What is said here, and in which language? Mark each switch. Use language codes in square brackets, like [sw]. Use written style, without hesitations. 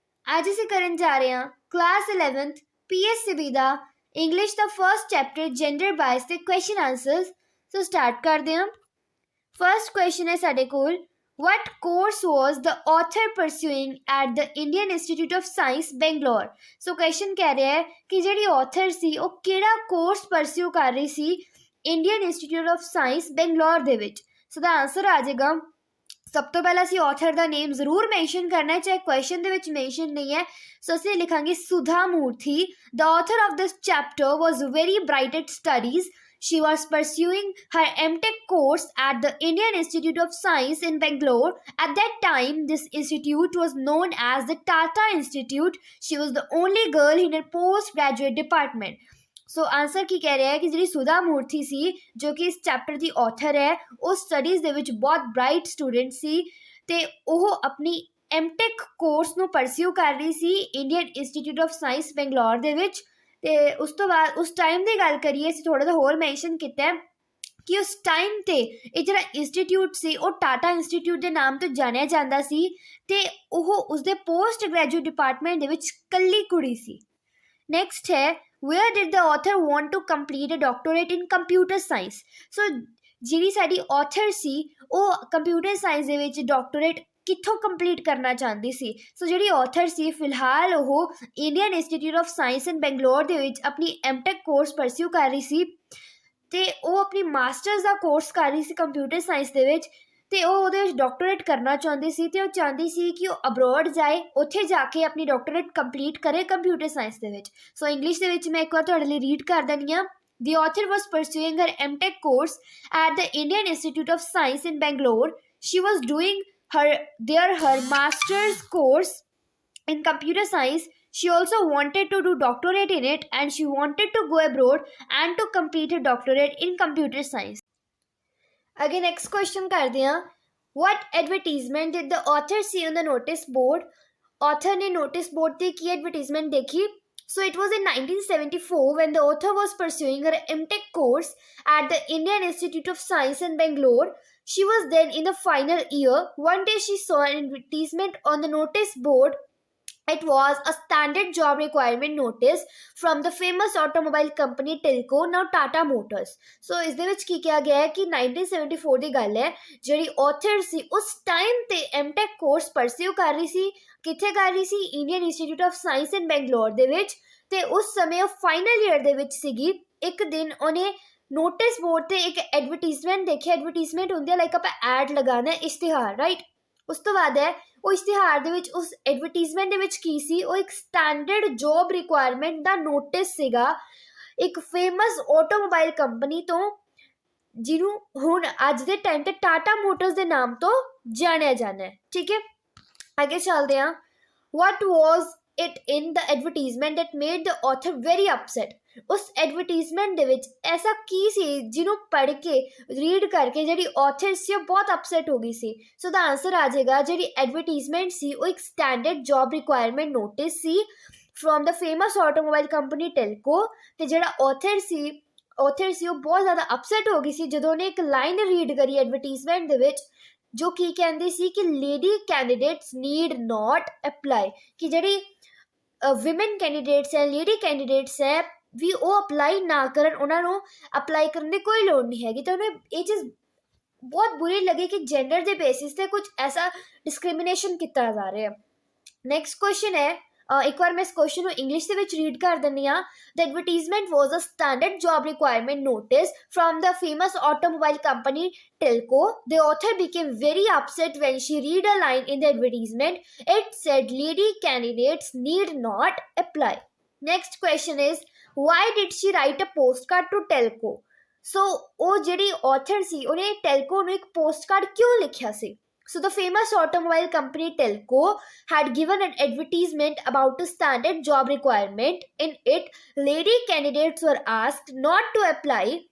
[pa] आज ਅਸੀਂ ਕਰਨ ਜਾ ਰਹੇ ਹਾਂ ਕਲਾਸ 11th ਪੀਐਸਸੀਬੀ ਦਾ ਇੰਗਲਿਸ਼ ਦਾ ਫਰਸਟ ਚੈਪਟਰ ਜੈਂਡਰ ਬਾਇਸ ਦੇ ਕੁਐਸਚਨ ਆਨਸਰਸ। ਸੋ ਸਟਾਰਟ ਕਰਦੇ ਹਾਂ। ਫਰਸਟ ਕੁਐਸਚਨ ਹੈ ਸਾਡੇ ਕੋਲ, [en] what course was the author pursuing at the Indian Institute of Science Bangalore? [pa] So question ਕਹਿ ਰਿਹਾ ਹੈ ਕਿ ਜਿਹੜੀ ਆਥਰ ਸੀ ਉਹ ਕਿਹੜਾ ਕੋਰਸ ਪਰਸਿਊ ਕਰ ਰਹੀ ਸੀ Indian institute of science Bangalore ਦੇ ਵਿੱਚ। ਸੋ ਦਾ ਆਨਸਰ ਆ ਜਾਏਗਾ, ਸਭ ਤੋਂ ਪਹਿਲਾਂ ਅਸੀਂ ਆਥਰ ਦਾ ਨੇਮ ਜ਼ਰੂਰ ਮੈਂਸ਼ਨ ਕਰਨਾ ਹੈ, ਚਾਹੇ ਕੁਐਸਚਨ ਦੇ ਵਿੱਚ ਮੈਂਸ਼ਨ ਨਹੀਂ ਹੈ। ਸੋ ਅਸੀਂ ਲਿਖਾਂਗੇ ਸੁਧਾ ਮੂਰਤੀ। [en] The author of this chapter was very bright at studies. She was pursuing her MTech course at the Indian Institute of Science in Bangalore. At that time, this institute was known as the Tata Institute. She was the only girl in her postgraduate department. [pa] So answer ਕੀ ਕਹਿ ਰਿਹਾ ਹੈ ਕਿ ਜਿਹੜੀ ਸੁਧਾ ਮੂਰਤੀ ਸੀ, ਜੋ ਕਿ ਇਸ chapter ਦੀ author ਹੈ, ਉਹ ਸਟੱਡੀਜ਼ ਦੇ ਵਿੱਚ ਬਹੁਤ ਬ੍ਰਾਈਟ ਸਟੂਡੈਂਟ ਸੀ ਅਤੇ ਉਹ ਆਪਣੀ ਐਮਟੈਕ ਕੋਰਸ ਨੂੰ ਪਰਸਿਊ ਕਰ ਰਹੀ ਸੀ Indian institute of science Bangalore ਦੇ ਵਿੱਚ। ਅਤੇ ਉਸ ਤੋਂ ਬਾਅਦ ਉਸ ਟਾਈਮ ਦੀ ਗੱਲ ਕਰੀਏ, ਅਸੀਂ ਥੋੜ੍ਹਾ ਜਿਹਾ ਹੋਰ ਮੈਂਸ਼ਨ ਕੀਤਾ ਕਿ ਉਸ ਟਾਈਮ 'ਤੇ ਇਹ ਜਿਹੜਾ ਇੰਸਟੀਟਿਊਟ ਸੀ ਉਹ ਟਾਟਾ ਇੰਸਟੀਟਿਊਟ ਦੇ ਨਾਮ ਤੋਂ ਜਾਣਿਆ ਜਾਂਦਾ ਸੀ ਅਤੇ ਉਹ ਉਸਦੇ ਪੋਸਟ ਗ੍ਰੈਜੂਏਟ ਡਿਪਾਰਟਮੈਂਟ ਦੇ ਵਿੱਚ ਇਕੱਲੀ ਕੁੜੀ ਸੀ। ਨੈਕਸਟ ਹੈ, [en] where did the author want to complete a doctorate in computer science? [pa] ਸੋ ਜਿਹੜੀ ਸਾਡੀ ਆਥਰ ਸੀ ਉਹ ਕੰਪਿਊਟਰ ਸਾਇੰਸ ਦੇ ਵਿੱਚ ਡਾਕਟੋਰੇਟ ਕਿੱਥੋਂ ਕੰਪਲੀਟ ਕਰਨਾ ਚਾਹੁੰਦੀ ਸੀ। ਸੋ ਜਿਹੜੀ ਆਥਰ ਸੀ ਫਿਲਹਾਲ ਉਹ ਇੰਡੀਅਨ ਇੰਸਟੀਚਿਊਟ ਆਫ ਸਾਇੰਸ ਇਨ ਬੰਗਲੌਰ ਦੇ ਵਿੱਚ ਆਪਣੀ ਐਮਟੈਕ ਕੋਰਸ ਪਰਸਿਊ ਕਰ ਰਹੀ ਸੀ ਅਤੇ ਉਹ ਆਪਣੀ ਮਾਸਟਰਸ ਦਾ ਕੋਰਸ ਕਰ ਰਹੀ ਸੀ ਕੰਪਿਊਟਰ ਸਾਇੰਸ ਦੇ ਵਿੱਚ ਅਤੇ ਉਹ ਉਹਦੇ ਵਿੱਚ ਡਾਕਟੋਰੇਟ ਕਰਨਾ ਚਾਹੁੰਦੀ ਸੀ ਅਤੇ ਉਹ ਚਾਹੁੰਦੀ ਸੀ ਕਿ ਉਹ ਅਬਰੋਡ ਜਾਏ, ਉੱਥੇ ਜਾ ਕੇ ਆਪਣੀ ਡਾਕਟੋਰੇਟ ਕੰਪਲੀਟ ਕਰੇ ਕੰਪਿਊਟਰ ਸਾਇੰਸ ਦੇ ਵਿੱਚ। ਸੋ ਇੰਗਲਿਸ਼ ਦੇ ਵਿੱਚ ਮੈਂ ਇੱਕ ਵਾਰ ਤੁਹਾਡੇ ਲਈ ਰੀਡ ਕਰ ਦਿੰਦੀ ਹਾਂ। [en] The author was pursuing her MTech course at the Indian Institute of Science in Bangalore. She was doing her master's course in computer science. She also wanted to do doctorate in it and she wanted to go abroad and to complete her doctorate in computer science. [pa] ਅੱਗੇ next question ਕਰਦੇ ਹਾਂ, [en] what advertisement did the author see on the notice board? [pa] author ਨੇ notice board 'ਤੇ ਕੀ advertisement ਦੇਖੀ? [en] So it was in 1974 when the author was pursuing her MTech course at the Indian Institute of Science in Bangalore. She was then in the final year. One day she saw an advertisement on the notice board. It was a standard job requirement notice from the famous automobile company Telco, now Tata Motors. [pa] So ਇਸ ਦੇ ਵਿੱਚ ਕੀ ਕਿਹਾ ਗਿਆ ਹੈ ਕਿ 1974 ਦੀ ਗੱਲ ਹੈ, ਜਿਹੜੀ ਆਥਰ ਸੀ ਉਸ ਟਾਈਮ 'ਤੇ ਐਮਟੈਕ ਕੋਰਸ ਪਰਸਿਊ ਕਰ ਰਹੀ ਸੀ। ਕਿੱਥੇ ਕਰ ਰਹੀ ਸੀ? ਇੰਡੀਅਨ ਇੰਸਟੀਚਿਊਟ ਆਫ ਸਾਇੰਸ ਇਨ ਬੰਗਲੌਰ ਦੇ ਵਿੱਚ। ਅਤੇ ਉਸ ਸਮੇਂ ਉਹ ਫਾਈਨਲ ਈਅਰ ਦੇ ਵਿੱਚ ਸੀਗੀ। ਇੱਕ ਦਿਨ ਉਹਨੇ ਨੋਟਿਸ ਬੋਰਡ 'ਤੇ ਇੱਕ ਐਡਵਰਟੀਜ਼ਮੈਂਟ ਦੇਖਿਆ। ਐਡਵਰਟੀਜ਼ਮੈਂਟ ਹੁੰਦੀ ਹੈ ਲਾਈਕ ਆਪਾਂ ਐਡ ਲਗਾਉਣਾ, ਇਸ਼ਤਿਹਾਰ, ਰਾਈਟ। ਉਸ ਤੋਂ ਬਾਅਦ ਹੈ ਉਹ ਇਸ਼ਤਿਹਾਰ ਦੇ ਵਿੱਚ ਉਸ ਐਡਵਰਟੀਜ਼ਮੈਂਟ ਦੇ ਵਿੱਚ ਕੀ ਸੀ? ਉਹ ਇੱਕ ਸਟੈਂਡਰਡ ਜੋਬ ਰਿਕੁਆਇਰਮੈਂਟ ਦਾ ਨੋਟਿਸ ਸੀਗਾ ਇੱਕ ਫੇਮਸ ਆਟੋਮੋਬਾਈਲ ਕੰਪਨੀ ਤੋਂ, ਜਿਹਨੂੰ ਹੁਣ ਅੱਜ ਦੇ ਟਾਈਮ 'ਤੇ ਟਾਟਾ ਮੋਟਰਸ ਦੇ ਨਾਮ ਤੋਂ ਜਾਣਿਆ ਜਾਂਦਾ ਹੈ। ਠੀਕ ਹੈ, ਅੱਗੇ ਚੱਲਦੇ ਹਾਂ। [en] what was it in the advertisement that made the author very upset? [pa] ਉਸ ਐਡਵਰਟੀਜ਼ਮੈਂਟ ਦੇ ਵਿੱਚ ਐਸਾ ਕੀ ਸੀ ਜਿਹਨੂੰ ਪੜ੍ਹ ਕੇ ਰੀਡ ਕਰਕੇ ਜਿਹੜੀ ਆਥਰ ਸੀ ਉਹ ਬਹੁਤ ਅਪਸੈਟ ਹੋ ਗਈ ਸੀ? ਸੋ ਦਾ ਆਨਸਰ ਆ ਜਾਏਗਾ, ਜਿਹੜੀ ਐਡਵਰਟੀਜ਼ਮੈਂਟ ਸੀ ਉਹ ਇੱਕ standard job requirement notice ਸੀ [en] From the famous automobile company Telco. [pa] ਅਤੇ ਜਿਹੜਾ ਆਥਰ ਸੀ ਉਹ ਬਹੁਤ ਜ਼ਿਆਦਾ ਅਪਸੈਟ ਹੋ ਗਈ ਸੀ ਜਦੋਂ ਉਹਨੇ ਇੱਕ ਲਾਈਨ ਰੀਡ ਕਰੀ ਐਡਵਰਟੀਜ਼ਮੈਂਟ ਦੇ ਵਿੱਚ, ਜੋ ਕੀ ਕਹਿੰਦੀ ਸੀ ਕਿ [en] lady candidates need not apply, [pa] ਕਿ ਜਿਹੜੀ ਵਿਮਨ ਕੈਂਡੀਡੇਟਸ ਹੈ, ਲੇਡੀ ਕੈਂਡੀਡੇਟਸ ਹੈ ਵੀ ਉਹ ਅਪਲਾਈ ਨਾ ਕਰਨ, ਉਹਨਾਂ ਨੂੰ ਅਪਲਾਈ ਕਰਨ ਦੀ ਕੋਈ ਲੋੜ ਨਹੀਂ ਹੈਗੀ। ਤਾਂ ਉਹਨੂੰ ਇਹ ਚੀਜ਼ ਬਹੁਤ ਬੁਰੀ ਲੱਗੀ ਕਿ ਜੈਂਡਰ ਦੇ ਬੇਸਿਸ 'ਤੇ ਕੁਝ ਐਸਾ ਡਿਸਕ੍ਰਿਮੀਨੇਸ਼ਨ ਕੀਤਾ ਜਾ ਰਿਹਾ। ਨੈਕਸਟ ਕੁਐਸਚਨ ਹੈ, ਇੱਕ ਵਾਰ ਮੈਂ ਇਸ ਕੁਐਸਚਨ ਨੂੰ ਇੰਗਲਿਸ਼ ਦੇ ਵਿੱਚ ਰੀਡ ਕਰ ਦਿੰਦੀ ਹਾਂ। [en] The advertisement was a standard job requirement notice from the famous automobile company Telco. The author became very upset when she read a line in the advertisement. It said lady candidates need not apply. Next question is, why did she write a postcard to Telco? [pa] So ਉਹ ਜਿਹੜੀ author ਸੀ ਉਹਨੇ Telco ਨੂੰ ਇੱਕ postcard ਕਿਉਂ ਲਿਖਿਆ ਸੀ? [en] So the famous automobile company Telco had given an advertisement about a standard job requirement. In it, lady candidates were asked not to apply.